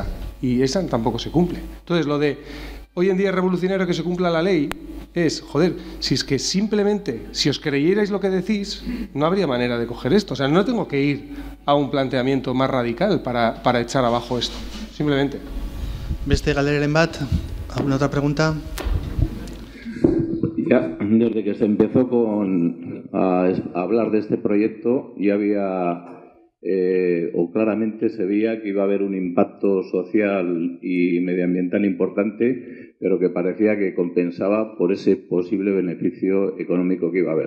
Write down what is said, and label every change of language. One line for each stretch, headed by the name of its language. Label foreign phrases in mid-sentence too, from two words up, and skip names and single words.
Spanish: Y esa tampoco se cumple. Entonces, lo de hoy en día es revolucionario que se cumpla la ley es, joder, si es que simplemente, si os creyerais lo que decís, no habría manera de coger esto. O sea, no tengo que ir a un planteamiento más radical para echar abajo esto. Simplemente.
Basque: Beste galderaren bat,
Spanish: ¿alguna otra pregunta? Ya, desde que se empezó a hablar de este proyecto, ya había... o claramente se veía que iba a haber un impacto social y medioambiental importante, pero que parecía que compensaba por ese posible beneficio económico que iba a haber.